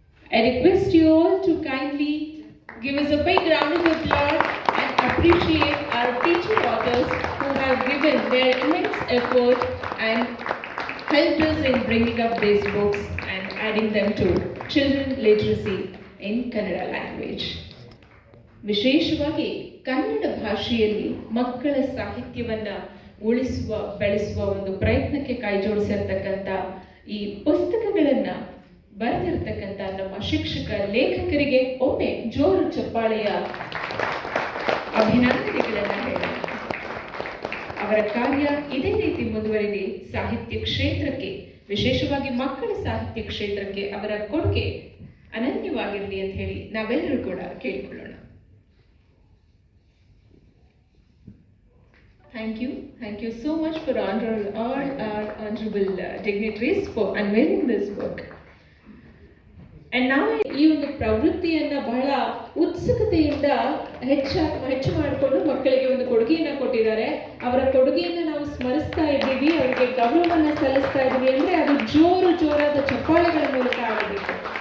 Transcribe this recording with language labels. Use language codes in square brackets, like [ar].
[en] I request you all to kindly give us a big round of applause and appreciate our teacher authors who have given their immense effort and helped us in bringing up these books and adding them to children literacy in Kannada language. [kn] ವಿಶೇಷವಾಗಿ ಕನ್ನಡ ಭಾಷೆಯಲ್ಲಿ ಮಕ್ಕಳ ಸಾಹಿತ್ಯವನ್ನ ಉಳಿಸುವ ಬೆಳೆಸುವ ಒಂದು ಪ್ರಯತ್ನಕ್ಕೆ ಕೈಜೋಡಿಸಿರ್ತಕ್ಕಂಥ ಈ ಪುಸ್ತಕಗಳನ್ನ ಬರೆದಿರ್ತಕ್ಕಂಥ ನಮ್ಮ ಶಿಕ್ಷಕ ಲೇಖಕರಿಗೆ ಒಮ್ಮೆ ಜೋರು ಚಪ್ಪಾಳೆಯ ಅಭಿನಂದನೆಗಳನ್ನ ಹೇಳೋಣ. ಅವರ ಕಾರ್ಯ ಇದೇ ರೀತಿ ಮುಂದುವರಿದು ಸಾಹಿತ್ಯ ಕ್ಷೇತ್ರಕ್ಕೆ, ವಿಶೇಷವಾಗಿ ಮಕ್ಕಳ ಸಾಹಿತ್ಯ ಕ್ಷೇತ್ರಕ್ಕೆ ಅವರ ಕೊಡುಗೆ ಅನನ್ಯವಾಗಿರಲಿ ಅಂತ ಹೇಳಿ ನಾವೆಲ್ಲರೂ ಕೂಡ ಕೇಳಿಕೊಳ್ಳೋಣ. [en] Thank you so much for all our honorable dignitaries for unveiling this book. And now [kn] ಈ ಒಂದು ಪ್ರವೃತ್ತಿಯನ್ನ ಬಹಳ ಉತ್ಸುಕತೆಯಿಂದ ಹೆಚ್ಚು ಮಾಡಿಕೊಂಡು ಮಕ್ಕಳಿಗೆ ಒಂದು ಕೊಡುಗೆಯನ್ನ ಕೊಟ್ಟಿದ್ದಾರೆ. ಅವರ ಕೊಡುಗೆಯನ್ನ ನಾವು ಸ್ಮರಿಸ್ತಾ ಇದ್ದೀವಿ, ಅವರಿಗೆ ಗೌರವವನ್ನ ಸಲ್ಲಿಸ್ತಾ ಇದ್ದೀವಿ ಅಂದ್ರೆ ಅದು ಜೋರಾದ ಚಪ್ಪಾಳೆಗಳ ಮೂಲಕ ಆಗಬೇಕು.